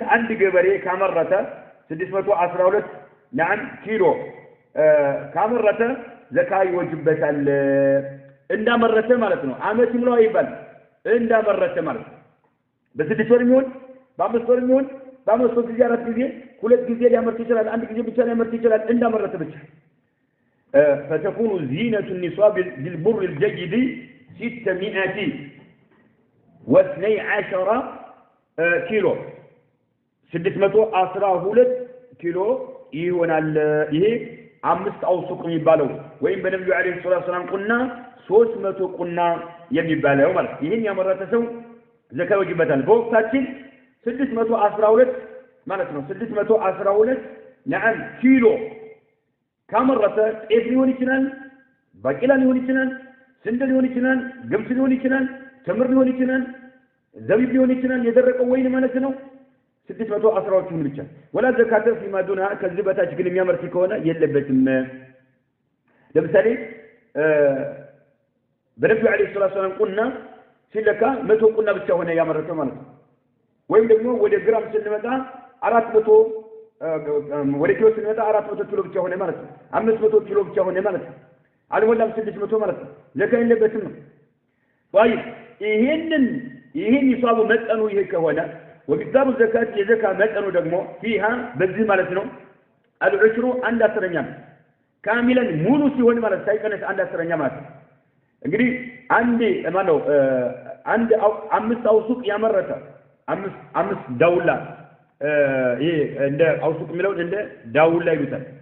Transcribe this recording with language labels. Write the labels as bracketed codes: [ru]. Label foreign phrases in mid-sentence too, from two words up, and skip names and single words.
[am] አንድ ገበሬ ካመረተ 612 نعم ኪሎ ካመረተ ዘካ ይወጅበታል እንዳመረተ ማለት ነው አመት ሙሉ አይባል እንዳመረተ ማለት በ6 ወር የሚሆን በ5 ወር የሚሆን በ5 ጊዜ 4 ጊዜ 2 ጊዜ ሊያመርት ይችላል አንድ ጊዜ ብቻ ሊያመርት ይችላል እንዳመረተ ብቻ [ar] فتكون زينة النصاب بالبر الجيد [am] 612 كيلو 612 كيلو ይሆናል ይሄ 5 አውሱቅ የሚባለው ወይም በነብዩ አለይሂ ሰላም ቁና 300 ቁና የሚባለው ማለት ይሄን ያመረተ ሰው ዘካ ይወጅበታል በወቅታችን 612 ማለት ነው 612 نعم ኪሎ ካመረተ ጤፍ ሊሆን ይችላል ባቂላ ሊሆን ይችላል ስንዴ ሊሆን ይችላል ገብስ ሊሆን ይችላል ተምር ሊሆን ይችላል ዘቢብ ሊሆን ይችላል የደረቀው ወይን ማለት ነው 612 ምን ብቻ [ar] ولا زكاه فيما دونها [am] ከዚህ በታች ግን የሚያመርት ከሆነ የለበትም ለምሳሌ በነብዩ አለይሂ ሰላም ቁና ሲለካ 100 ቁና ብቻ ሆነ ያመረተ ማለት ነው ወይም ደግሞ ወደ ግራም ስንመጣ 400 ወደ ኪሎ ስንመጣ 400 ኪሎ ብቻ ሆነ ማለት ነው 500 ኪሎ ብቻ ሆነ ማለት ነው አልሞላም 600 ማለት ነው ዘካ የለበትም ነው طيب ይሄን ይሳቡ መጠኑ ይሄ ከሆነ [ar] وكتاب الزكاة [am] የዘካ መጠኑ ደግሞ فيها በዚህ ማለት ነው العشر አንድ አስረኛ ካሚለን ሙሉ ሲሆን ማለት ሳይቀነስ አንድ አስረኛ ማለት ነው እንግዲህ አንድ ማነው አንድ 5 አውሱቅ ያመረተ 5 ዳውላ ይሄ እንደ አውሱቅ የሚለው እንደ ዳውላ ይሉታል